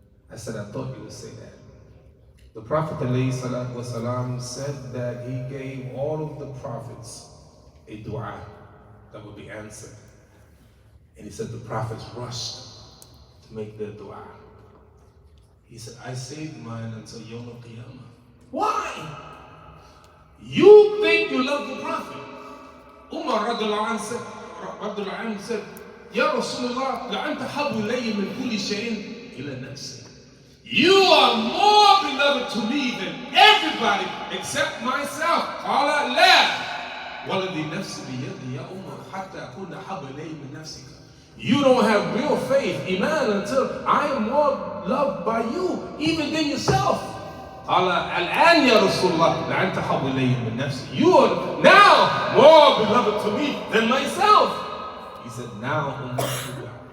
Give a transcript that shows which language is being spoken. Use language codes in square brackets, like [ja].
[en] I said, I thought you would say that. The Prophet ﷺ said that he gave all of the prophets a dua that would be answered. And he said the prophets rushed to make their dua. He said, I saved mine until Yawm al-Qiyamah. Why? You think you love the Prophet? Umar radiallahu anhu said, Ya Rasulullah, [ar] لَأَنْتَ حَبُّ إِلَيَّ مِنْ كُلِّ شَيْءٍ إِلَى نَفْسِي. [en] You are more beloved to me than everybody except myself. [ar] قال لا والذي نفسي بيدي يا عمر حتى أكون أحب إلي من نفسك. [en] You don't have real faith, iman, until I am more loved by you even than yourself. [ar] قال الآن يا رسول الله لأنت أحب إلي من نفسي. [en] You are now myself, more beloved to me than myself. He said, now ummati.